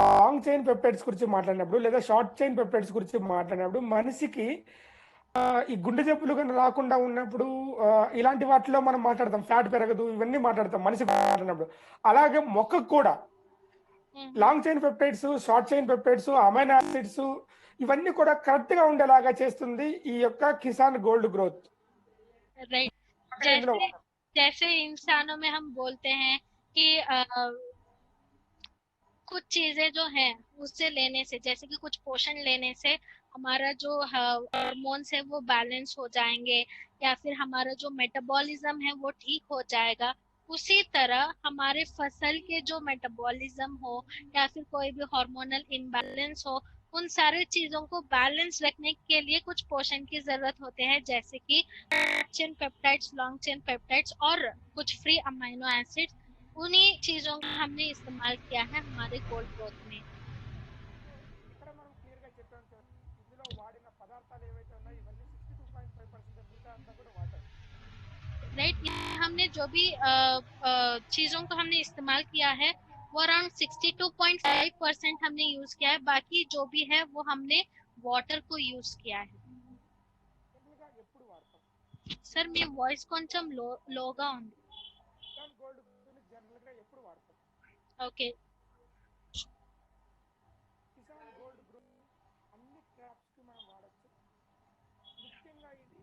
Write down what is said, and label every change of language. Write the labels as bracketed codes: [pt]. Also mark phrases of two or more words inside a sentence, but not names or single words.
[en] long chain peptides [te] గురించి మాట్లాడినప్పుడు లేదా [en] short chain peptides [te] గురించి మాట్లాడినప్పుడు మనిషికి ఈ గుండె జబ్బులు కానీ రాకుండా ఉన్నప్పుడు ఇలాంటి వాటిలో మనం మాట్లాడతాం, ఫ్యాట్ పెరగదు, ఇవన్నీ మాట్లాడతాం మనిషికి మాట్లాడినప్పుడు. అలాగే మొక్కకు కూడా [en] long chain peptides, short chain peptides, amino acids [te] ఇవన్నీ కూడా కరెక్ట్ గా ఉండేలాగా చేస్తుంది ఈ యొక్క కిసాన్ గోల్డ్ గ్రోత్. [hi] राइट, जैसे इंसानों में हम बोलते हैं कि कुछ चीजें जो हैं उससे लेने से, जैसे कि कुछ पोषण लेने से हमारा जो हार्मोन्स है वो बैलेंस हो जाएंगे या फिर हमारा जो मेटाबॉलिज्म है वो ठीक हो जाएगा, उसी तरह हमारे फसल के जो मेटाबॉलिज्म हो या फिर कोई भी [en] hormonal imbalance [hi] हो, उन सारे चीजों को बैलेंस रखने के लिए कुछ पोषण की जरूरत होते हैं, जैसे कि [en] chain peptides, long chain peptides [hi] और कुछ [en] free amino acids. [hi] उन्हीं चीजों का हमने इस्तेमाल किया है हमारे गोल्ड ग्रोथ में। [te] ఇక్కడ మనం క్లియర్ గా చెప్పాం సార్, ఇందులో వాడిన పదార్థాలు ఏవైతే ఉన్నాయో ఇవన్నీ 62.5% మిగతా అంతా కూడా వాటర్. [hi] राइट, हमने जो भी चीजों को हमने इस्तेमाल किया है वो अराउंड 62.5% हमने यूज किया है, बाकी जो भी है वो हमने వాటర్ को यूज किया है. [te] జనరల్గా ఎప్పుడు వాడతాం? సార్ మీ వాయిస్ కొంచెం లోగా ఉంది. కిసాన్ గోల్డ్ జనరల్గా ఎప్పుడు వాడతాం? ఓకే కిసాన్ గోల్డ్ గ్రూప్ అన్ని క్రాప్స్ కి మనం వాడచ్చు. ముఖ్యంగా ఇది